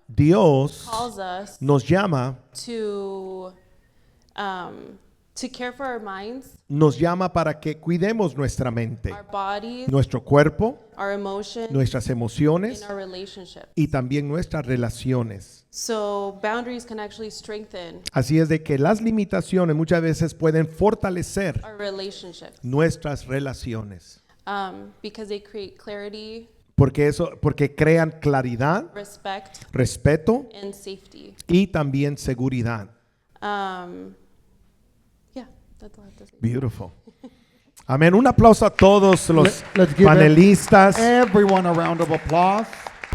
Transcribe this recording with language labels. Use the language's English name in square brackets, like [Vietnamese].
[Spanish] Dios [English] calls us [Spanish] nos llama, [English] to care for our minds, [Spanish] nos llama para que cuidemos nuestra mente, [English] our bodies, [Spanish] nuestro cuerpo, [English] our emotions, [Spanish] nuestras emociones [English] and our relationships. [Spanish] y también nuestras relaciones. [English] So boundaries can actually strengthen [Spanish] Así es de que las limitaciones muchas veces pueden fortalecer [English] our relationships [Spanish] nuestras relaciones, [English] because they create clarity, [Spanish] porque crean claridad, [English] respect, [Spanish] respeto [English] and safety. [Spanish] y también seguridad. [English] Yeah, that's all I have to say. Beautiful. [Spanish] Amén. Un aplauso a todos los [English] Let's give [Spanish] panelistas. [English] everyone a round of applause.